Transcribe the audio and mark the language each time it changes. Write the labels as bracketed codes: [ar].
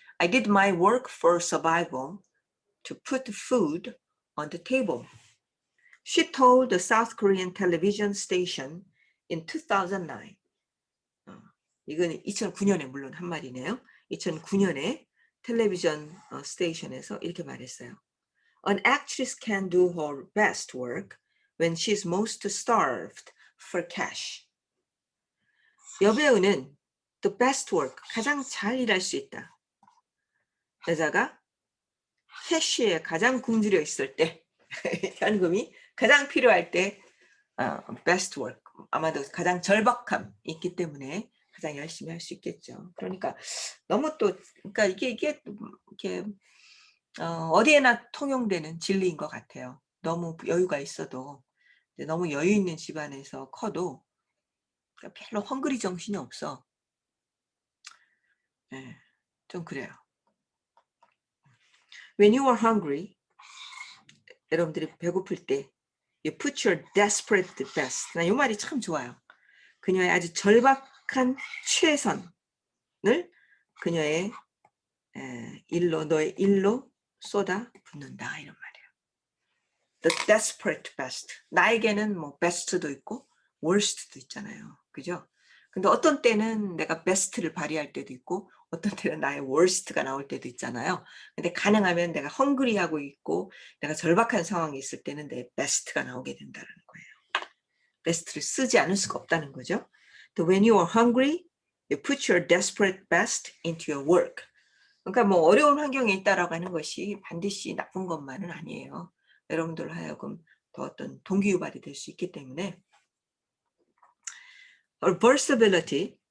[en] I did my work for survival to put food on the table. She told the South Korean television station in 2009. [ko] 이건 2009년에 물론 한 말이네요. 2009년에 텔레비전 스테이션에서 이렇게 말했어요. [en] An actress can do her best work when she's most starved for cash. [ko] 여배우는 [en] the best work, [ko] 가장 잘 일할 수 있다. 여자가 캐시에 가장 굶주려 있을 때, 현금이 가장 필요할 때 best work, 아마도 가장 절박함이 있기 때문에 가장 열심히 할 수 있겠죠. 그러니까 너무 또 그러니까 이게 이렇게 어디에나 통용되는 진리인 것 같아요. 너무 여유가 있어도 너무 여유 있는 집안에서 커도 그러니까 별로 헝그리 정신이 없어. 네, 좀 그래요. [en] When you are hungry, [ko] 여러분들이 배고플 때 [en] you put your desperate best. [ko] 나 이 말이 참 좋아요. 그녀의 아주 절박한 최선을 그녀의 너의 일로 쏟아 붓는다 이런 말이에요. [en] The desperate best. [ko] 나에게는 뭐 best도 있고 worst도 있잖아요. 그죠? 근데 어떤 때는 내가 best를 발휘할 때도 있고 어떤 때는 나의 worst가 나올 때도 있잖아요. 근데 가능하면 내가 헝그리하고 있고 내가 절박한 상황이 있을 때는 내 best가 나오게 된다는 거예요. best를 쓰지 않을 수가 없다는 거죠. [en] So when you are hungry, you put your desperate best into your work. [ko] 그러니까 뭐 어려운 환경에 있다라고 하는 것이 반드시 나쁜 것만은 아니에요. 여러분들 하여금 더 어떤 동기유발이 될 수 있기 때문에 versatility네요.